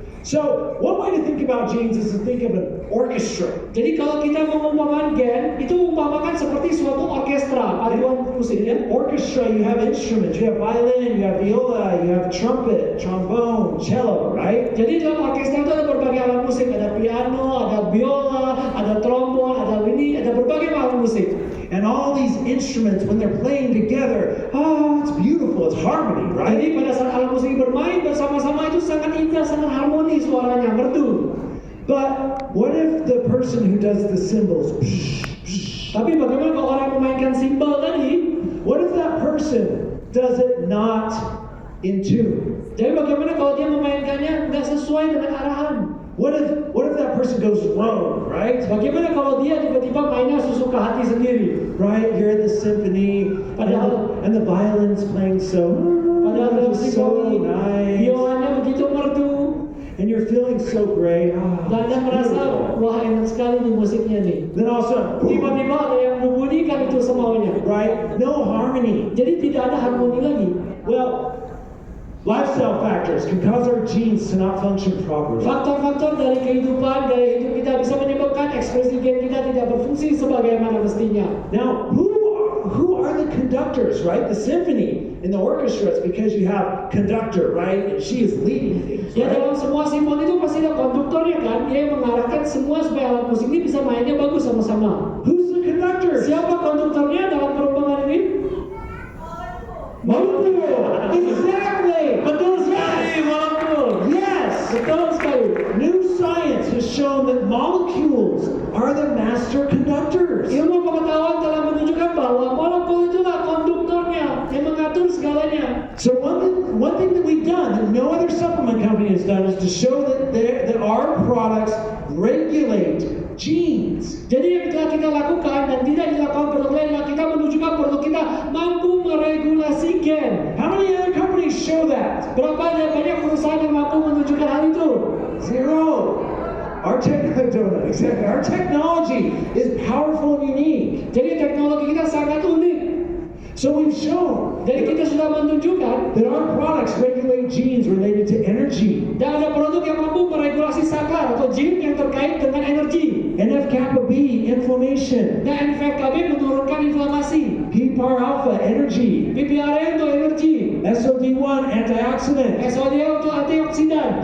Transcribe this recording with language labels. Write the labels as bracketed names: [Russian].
[English] So, one way to think about genes is to think of an orchestra. [Indonesian] Jadi kalau kita mengumpamakan gen, itu mengumpamakan seperti suatu orkestra, paduan musik ya. [English] Orchestra, you have instruments, you have violin, you have viola, you have trumpet, trombone, cello, right? [Indonesian] Jadi dalam orkestra itu ada berbagai alat musik, ada piano, ada biola, ada trombon, ada ini, ada berbagai alat musik. [English] And all these instruments, when they're playing together, oh, it's beautiful, it's harmony, right? [Indonesian] Jadi pada saat alat musik bermain bersama-sama itu sangat indah, sangat harmoni suaranya, merdu. [English] But what if the person who does the cymbals, [Indonesian] Tapi bagaimana kalau orang yang memainkan simbol tadi? [English] what if that person does it not in tune? [Indonesian] Jadi bagaimana kalau dia memainkannya nggak sesuai dengan arahan? [English] What if that person goes rogue, right? [Indonesian] Bagaimana kalau dia tiba-tiba mainnya sesuka hati sendiri? [English] Right, you're at the symphony, and the violin's playing [Indonesian] Padahal dalam [English] so [Indonesian] simfoni, [English] nice, [Indonesian] biolanya begitu merdu, [English] and you're feeling so great. [Indonesian] dan Anda merasa wah enak sekali nih musiknya nih. [English] Then also, [Indonesian] Tiba-tiba ada yang membunyikan itu semaunya. [English] right, no harmony. [Indonesian] Jadi tidak ada harmoni lagi. [English] Well, lifestyle factors can cause our genes to not function properly. [Indonesian] Faktor-faktor dari kehidupan, gaya hidup kita bisa menyebabkan ekspresi gen kita tidak berfungsi sebagaimana mestinya. [English] Now, who are the conductors, right? The symphony in the orchestra is because you have conductor, right? And she is leading things, [Indonesian] Ya [English] right? [Indonesian] dalam semua simfoni itu pasti ada konduktornya kan, dia yang mengarahkan semua supaya alat musik ini bisa mainnya bagus sama-sama. [English] Who's the conductor? [Indonesian] Siapa konduktornya dalam perumpamaan ini? Molekul. [English] Exactly. [Indonesian] Betul sekali, molekul. [English] Yes! [Indonesian] Betul sekali. [English] New science has shown that molecules are the master conductors. [Indonesian] Ilmu pengetahuan telah menunjukkan bahwa molekul itulah konduktornya yang mengatur segalanya. [English] So one thing that we've done that no other supplement company has done is to show that our products regulate genes. [Indonesian] Jadi yang telah kita lakukan dan tidak dilakukan produk lain, kita menunjukkan produk kita mampu meregulasi gen. [English] How many other companies show that? [Indonesian] Berapa banyak perusahaan yang mampu menunjukkan hal itu? [English] Zero. Our technology is powerful and unique. [Indonesian] Jadi teknologi kita sangat unik. [English] So we've shown [Indonesian] Jadi kita sudah menunjukkan [English] that our products regulate genes related to energy. [Indonesian] dan ada produk yang mampu meregulasi saklar atau gen yang terkait dengan energi. [English] And if kappa B, inflammation. [Indonesian] Dan NF-κB menurunkan inflamasi. [English] PPAR alpha, energy. [Indonesian] PPAR untuk energi. [English] SOD1, antioxidant. [Indonesian] SOD untuk antioksidan.